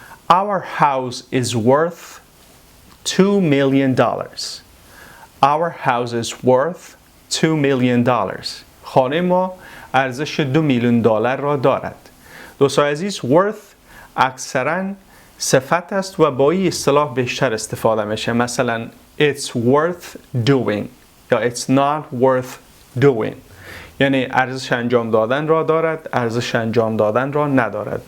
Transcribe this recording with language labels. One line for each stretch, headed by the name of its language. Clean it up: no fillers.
English: Our house is worth $2 million. Our house is worth $2 million.
Persian: خانه ما ارزش $2 میلیون را دارد. دوستان عزیز worth اکثراً صفت است و با این اصطلاح بیشتر استفاده میشه.
English: مثلا it's worth doing یا it's not worth doing.
Persian: یعنی ارزش انجام دادن را دارد، ارزش انجام دادن را ندارد.